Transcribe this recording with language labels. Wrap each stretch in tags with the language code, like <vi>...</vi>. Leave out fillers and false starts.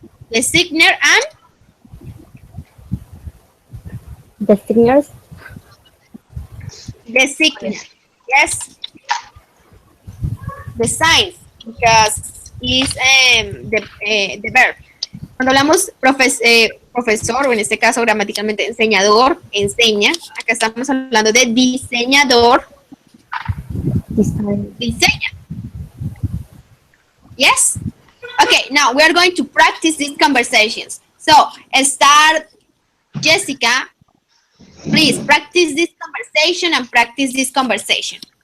<en>The signer and the signers. the signer. Yes, the signs because is the verb.</en> <es>Cuando hablamos profesor, o en este caso gramaticalmente enseñador, enseña, acá estamos hablando de diseñador, diseña.</es> <en>Yes? Okay, now we are going to practice these conversations. So, start, Jessica, please practice this conversation and practice this conversation.</en>